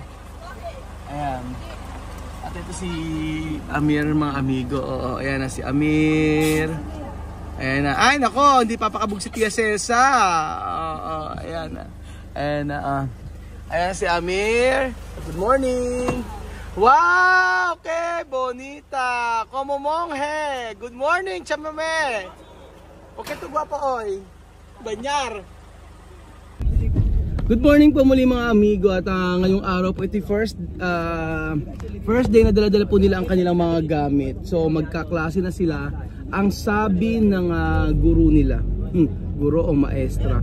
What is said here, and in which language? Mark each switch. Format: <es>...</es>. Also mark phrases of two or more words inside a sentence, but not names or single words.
<tl>Ayan. At ito si Amir mga amigo. Ayan na si Amir. Ayan na. Ay nako, hindi papakabog si Tia Celsa. Ayan na. Ayan si Amir.</tl> <en>Good morning.</en> <es>Wow, okay, bonita. Como monje.</es> <en>Good morning,</en> <tl>chamame. Okay to guwapo oy. Banyar.</tl> <en>Good morning</en> <tl>po muli mga amigo at ngayong araw po ito</tl> <en>first day</en> <tl>na dala-dala po nila ang kanilang mga gamit. So magkaklase na sila. Ang sabi ng guru nila, guro o maestra.</tl>